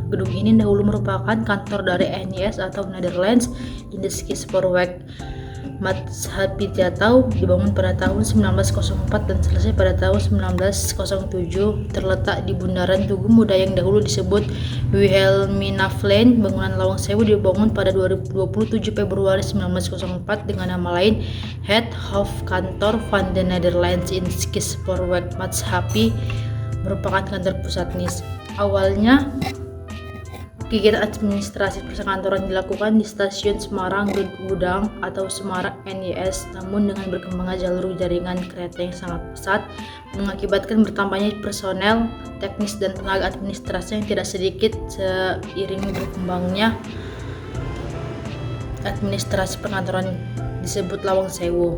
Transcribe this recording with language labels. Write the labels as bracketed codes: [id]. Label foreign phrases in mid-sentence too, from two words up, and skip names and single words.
[id] Gedung ini dahulu merupakan kantor dari NIS atau Netherlands Indische Spoorweg Maatschappij, dibangun pada tahun 1904 dan selesai pada tahun 1907. Terletak di bundaran Tugu Muda yang dahulu disebut Wilhelminaplein. Bangunan Lawang Sewu dibangun pada 27 Februari 1904 dengan nama lain Het Hof Kantor van de Nederlands Indische Spoorweg Maatschappij, merupakan kantor pusat NIS. Awalnya kegiatan administrasi perkantoran dilakukan di stasiun Semarang Gudang atau Semarang NIS, namun dengan berkembangnya jalur jaringan kereta yang sangat pesat mengakibatkan bertambahnya personel, teknis, dan tenaga administrasi yang tidak sedikit seiring berkembangnya administrasi perkantoran disebut Lawang Sewu.